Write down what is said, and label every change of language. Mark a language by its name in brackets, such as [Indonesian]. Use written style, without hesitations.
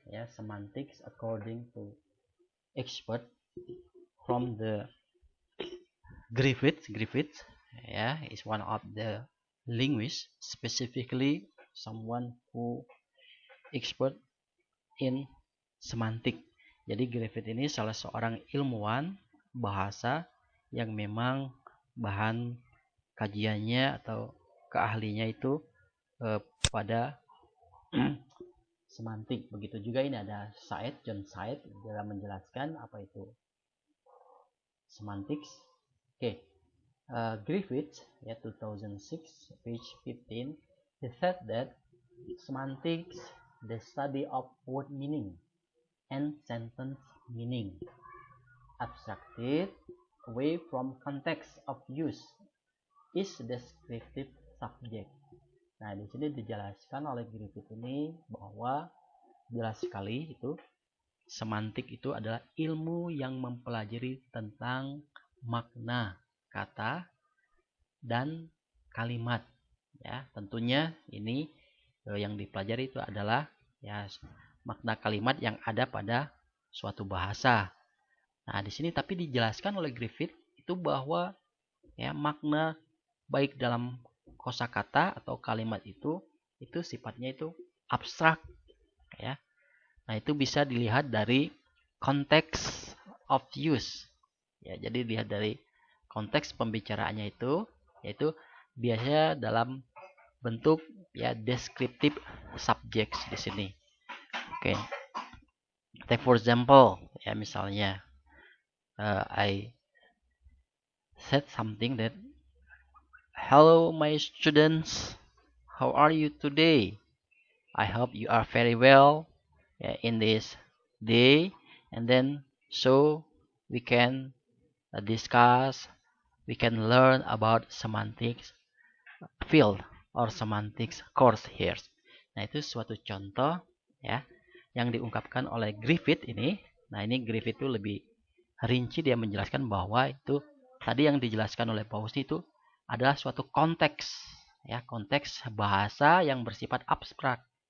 [English] Yeah, semantics according to expert from the Griffith, yeah, is one of the linguists, specifically someone who expert in semantik. [Indonesian] Jadi Griffith ini salah seorang ilmuwan bahasa yang memang bahan kajiannya atau keahlinya itu pada semantik. Begitu juga ini ada John Said dalam menjelaskan apa itu semantics. [English] Oke, Griffith, ya 2006, page 15, he said that semantics, the study of word meaning and sentence meaning, abstracted away from context of use, is descriptive subject. [Indonesian] Nah, di sini dijelaskan oleh Griffith ini bahwa jelas sekali itu semantik itu adalah ilmu yang mempelajari tentang makna kata dan kalimat. Ya, tentunya ini yang dipelajari itu adalah ya makna kalimat yang ada pada suatu bahasa. Nah, di sini tapi dijelaskan oleh Griffith itu bahwa ya makna baik dalam kosakata atau kalimat itu sifatnya itu abstrak ya. Nah, itu bisa dilihat dari konteks of use. Ya, jadi dilihat dari konteks pembicaraannya itu yaitu biasanya dalam bentuk ya descriptive subjects di sini. Oke. [English] Take for example, [Indonesian] ya misalnya [English] I said something that hello my students, how are you today? I hope you are very well in this day, and then so we can discuss, we can learn about semantics field or semantics course here. [Indonesian] Nah, itu suatu contoh ya yang diungkapkan oleh Griffith ini. Nah, ini Griffith itu lebih rinci, dia menjelaskan bahwa itu tadi yang dijelaskan oleh Paus itu adalah suatu konteks ya, konteks bahasa yang bersifat abstrak.